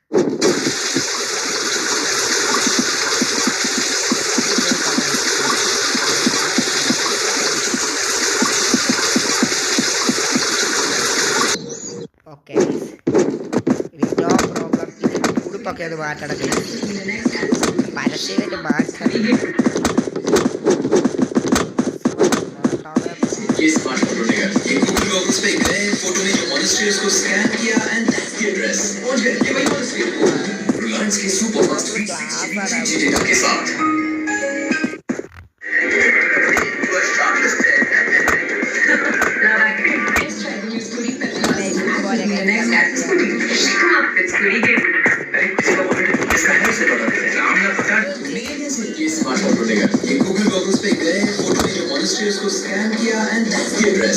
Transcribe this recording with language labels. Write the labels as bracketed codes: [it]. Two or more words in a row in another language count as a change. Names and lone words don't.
[en] okay no problem. [ml] ഉടുപ്പൊക്കെ ഒന്ന് മാറ്റണം പരസ്യമായിട്ട് മാറ്റണം. [hi] ये स्मार्टफोन उठेगा, ये गूगल गॉगल्स पे गए, फोटो में जो मॉनेस्ट्री उसको स्कैन किया [en] and that's the address. [hi] पहुंच गए, ये वही मॉनेस्ट्री है। रिलायंस के [en] super fast [hi] 360 3G डेटा के साथ। ये स्मार्टफोन उठेगा, ये गूगल गॉगल्स पे गए, फोटो में जो मॉनेस्ट्री उसको स्कैन किया [en] and that's the address.